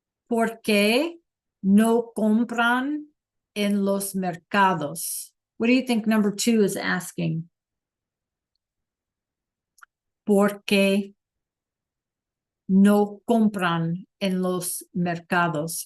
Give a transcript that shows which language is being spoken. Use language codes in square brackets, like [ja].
[es] ¿Por qué no compran en los mercados? [en] What do you think number 2 is asking? [es] ¿Por qué no compran en los mercados?